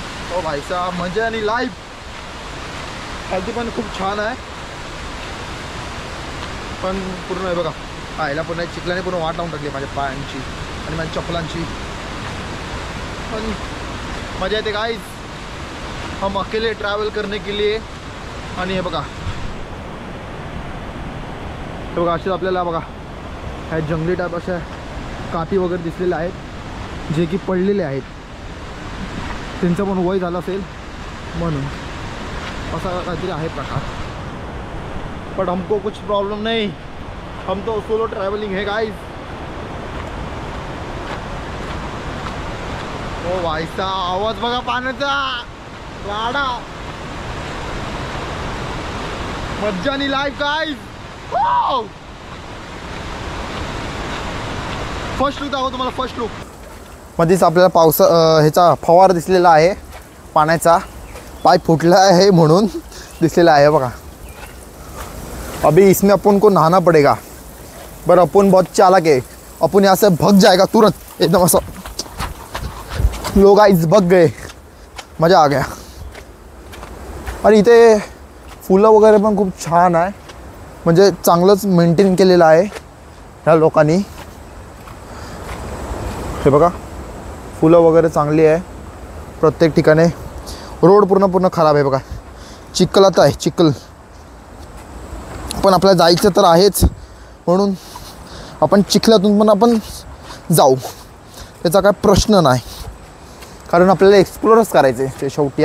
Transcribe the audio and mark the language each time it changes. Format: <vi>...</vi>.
<mr>हो भाईसा मजा आणि लाईफ खालती पण खूप छान आहे. पण पूर्ण आहे बघा पाहायला पूर्ण चिखलाने पूर्ण वाट लावून टाकली माझ्या पायांची आणि माझ्या चपलांची. पण मजा येते</mr> <hi>गाइस, हम अकेले ट्रॅव्हल करने के लिए।</hi> <mr>आणि हे बघा असे आपल्याला बघा ह्या जंगली टाईप अशा काठी वगैरे दिसलेल्या आहेत जे की पडलेले आहेत, त्यांचं पण वय झालं असेल म्हणून असा काहीतरी आहे प्रकार।</mr> <hi>बट हमको कुछ प्रॉब्लम नहीं, हम तो सोलो ट्रैवलिंग है गाइस।</hi> <mr>ओ भाई साहब आवाज बघा पाण्याचा, वाडा मज्जानी लाईफ गाइस। फर्स्ट लुक दाखव तुम्हाला, फर्स्ट लुक मध्येच आपल्याला ह्याचा फवारा दिसलेला आहे पाण्याचा, पाईप फुटला है म्हणून दिसलेला आहे बघा।</mr> <hi>अभी इसमें अपन को नहाना पड़ेगा, पर अपन बहुत चालाक है, अपन यहाँ से भाग जाएगा तुरंत एकदम ऐसा। लोग गाइस भाग गए, मज़ा आ गया।</hi> <mr>आणि इथे फुलं वगैरे पण खूप छान आहे, म्हणजे चांगलंच मेंटेन केलेलं आहे ह्या लोकांनी। हे बघा फुलं वगैरे चांगली आहे प्रत्येक ठिकाणी। रोड पूर्ण खराब आहे बघा, चिखलात आहे चिखल, पण आपल्याला जायचं तर आहेच म्हणून आपण चिखलातून पण आपण जाऊ, त्याचा काय प्रश्न नाही, कारण आपल्याला एक्सप्लोरच करायचे ते शेवटी।</mr>